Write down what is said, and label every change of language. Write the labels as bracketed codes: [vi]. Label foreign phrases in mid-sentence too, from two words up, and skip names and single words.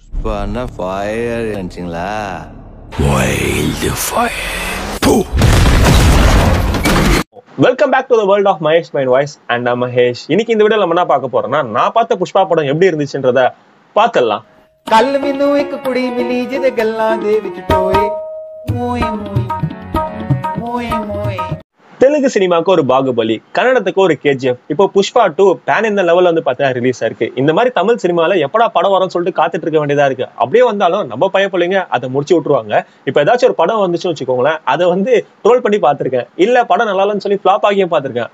[ta] புஷ்பான்னா ஃபயர் நினைச்சிங்களா? [en] Wild fire. Welcome back to the world of Mahesh mind voice and Mahesh. [ta] இன்னைக்கு இந்த வீடியோல நம்ம என்ன பார்க்க போறோம்னா, நான் பார்த்த புஷ்பா படம் எப்படி இருந்துச்சுன்றத பார்த்துடலாம். [pa] ਕੱਲ ਮੈਨੂੰ ਇੱਕ ਕੁੜੀ ਮਿਲੀ ਜਿਹਦੇ ਗੱਲਾਂ ਦੇ ਵਿੱਚ ਟੋਏ ਮੋਏ ਮੋਏ மோயே மோயே. [ta] தெலுங்கு சினிமாவுக்கு ஒரு பாகுபலி, கன்னடத்துக்கு ஒரு KGF, இப்போ புஷ்பா 2 பேன் இந்த லெவல் வந்து பார்த்தீங்கன்னா ரிலீஸ் ஆயிருக்கு. இந்த மாதிரி தமிழ் சினிமால எப்படா படம் வரும்னு சொல்லிட்டு காத்துட்டு இருக்க வேண்டியதா இருக்கு. அப்படியே வந்தாலும் நம்ம பயப்பிள்ளைங்க அதை முடிச்சு விட்டுருவாங்க. இப்போ ஏதாச்சும் ஒரு படம் வந்துச்சுன்னு வச்சுக்கோங்களேன், அதை வந்து ட்ரோல் பண்ணி பார்த்திருக்கேன், இல்ல படம் நல்லா இல்லைன்னு சொல்லி ஃபிளாப் ஆகியும் பார்த்திருக்கேன்.